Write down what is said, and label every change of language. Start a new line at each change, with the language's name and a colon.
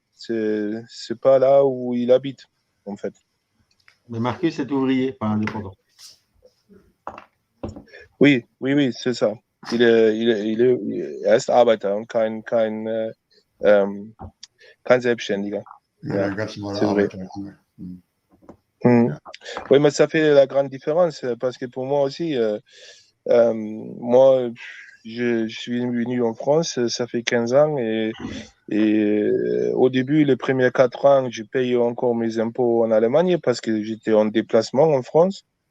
French: C'est pas là où il habite, en fait. Mais Marcus est ouvrier, pas indépendant. Oui, c'est ça.
German: Er ist Arbeiter und kein Selbstständiger. Ja, ganz normaler Arbeiter.
French: Oui, mais ça fait la grande différence parce que pour moi aussi, moi, je suis venu en France, ça fait 15 ans et au début, les premiers 4 ans, je payais encore mes impôts en Allemagne parce que j'étais en déplacement en France.